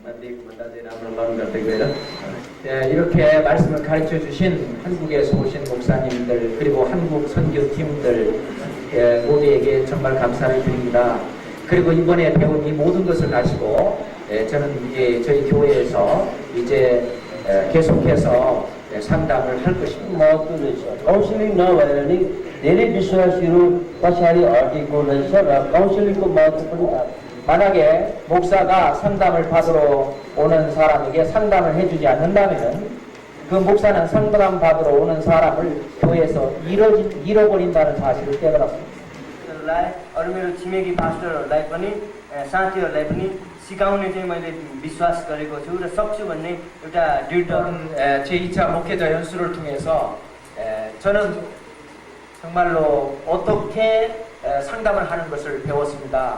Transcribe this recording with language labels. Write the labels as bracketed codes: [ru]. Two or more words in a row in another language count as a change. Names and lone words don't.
[ko] 이렇게 말씀을 가르쳐 주신 한국에서 오신 목사님들 그리고 한국 선교팀들 모두에게 정말 감사를 드립니다. 그리고 이번에 배운 이 모든 것을 가지고 저는 저희 교회에서 이제 계속해서 상담을 할 것입니다. [ne] काउन्सिलिङ नभएर नि धेरै विश्वासीहरू पछाडि हटेको रहेछ र काउन्सिलिङको महत्त्व पनि थाहा [ko] 만약에 목사가 상담을 받으러 오는 사람에게 상담을 해주지 않는다면 그 목사는 상담 받으러 오는 사람을 교회에서 잃어버린다는 사실을 깨달았습니다. [ne] अरू मेरो छिमेकी पास्टरहरूलाई पनि साथीहरूलाई पनि सिकाउने चाहिँ मैले विश्वास गरेको छु र सक्छु भन्ने एउटा दृढ [ko] 제2차 목회자 연수를 통해서 저는 정말로 어떻게 상담을 하는 것을 배웠습니다.